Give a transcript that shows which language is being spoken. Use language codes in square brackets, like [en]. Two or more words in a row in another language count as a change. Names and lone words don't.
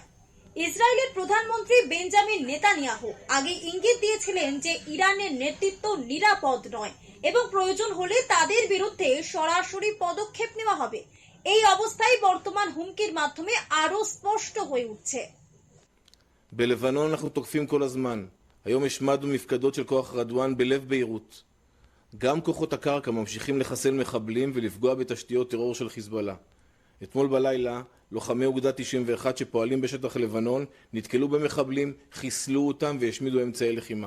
[bn] ইসরায়েলের প্রধানমন্ত্রী বেঞ্জামিন নেতানিয়াহু আগে ইঙ্গিত দিয়েছিলেন যে ইরানের নেতৃত্ব নিরাপদ নয় এবং প্রয়োজন হলে তাদের বিরুদ্ধে সরাসরি পদক্ষেপ নেওয়া হবে। এই অবস্থায় বর্তমান হুমকির মাধ্যমে আরো স্পষ্ট হয়ে উঠছে। [he] בלבנון אנחנו תוקפים כל הזמן. היום השמדנו מפקדות של כוח רדואן בלב ביירות. גם כוחות הקרקע ממשיכים לחסל מחבלים ולפגוע בתשתיות טרור של חיזבאללה. אתמול בלילה לוחמי אוגדה 91 שפועלים בשטח לבנון נתקלו במחבלים, חיסלו אותם והשמידו אמצעי לחימה.